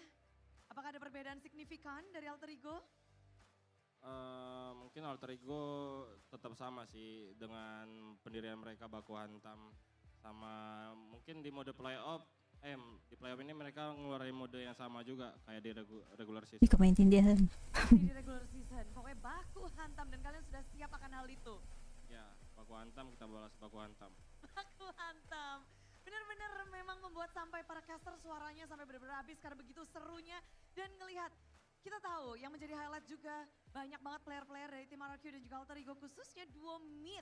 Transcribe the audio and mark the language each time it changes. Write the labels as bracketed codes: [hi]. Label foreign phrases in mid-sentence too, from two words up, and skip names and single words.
[id] Apakah ada perbedaan signifikan dari Alter Ego? Mungkin Alter Ego tetap sama sih dengan pendirian mereka baku hantam. Sama mungkin di mode playoff, di playoff ini mereka ngeluarin mode yang sama juga kayak di [en] regular season. [tl] Ikaw maintindihan. [id] Di [en] regular season, [id] pokoknya baku hantam dan kalian sudah siap akan hal itu. Ya, baku hantam kita balas baku hantam. Baku hantam. Benar-benar memang membuat sampai para caster suaranya sampai benar-benar habis karena begitu serunya. Dan ngelihat, kita tahu yang menjadi highlight juga banyak banget player-player dari tim RRQ dan juga Alter Ego khususnya [en] duo mid.